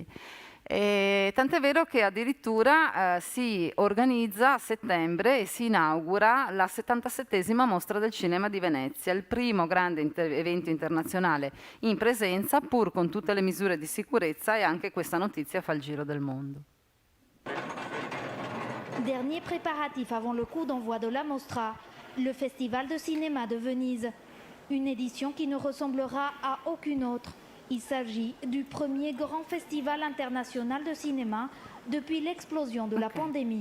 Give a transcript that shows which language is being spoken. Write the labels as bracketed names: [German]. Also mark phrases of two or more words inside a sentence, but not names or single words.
[Italian] Tant'è vero che addirittura si organizza a settembre e si inaugura la 77esima Mostra del Cinema di Venezia, il primo grande evento internazionale in presenza, pur con tutte le misure di sicurezza, e anche questa notizia fa il giro del mondo. [French] Dernier préparatif avant le coup d'envoi de la Mostra, le Festival de cinéma de Venise. Une édition qui ne ressemblera à aucune autre. Il s'agit du premier grand festival international de cinéma depuis l'explosion de la pandémie.